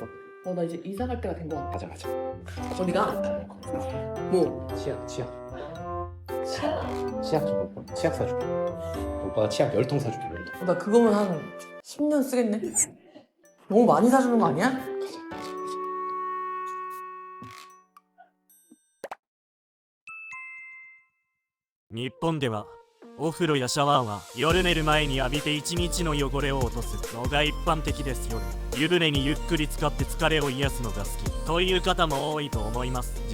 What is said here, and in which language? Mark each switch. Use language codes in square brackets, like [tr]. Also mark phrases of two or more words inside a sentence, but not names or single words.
[ko] 나 이제 이사 갈 때가 된 거 같아. 가자. 어디가? 뭐? 치약 좀 먹고. 치약 사줄게. 오빠가 치약 10통 사줄게, 10통. 나 그거면 한 10년 쓰겠네? 너무 많이 사주는 거 아니야? 가자. [ja] 日本ではお風呂やシャワーは夜寝る前に浴びて一日の汚れを落とすのが一般的ですよね。湯船にゆっくり浸かって疲れを癒すのが好きという方も多いと思います。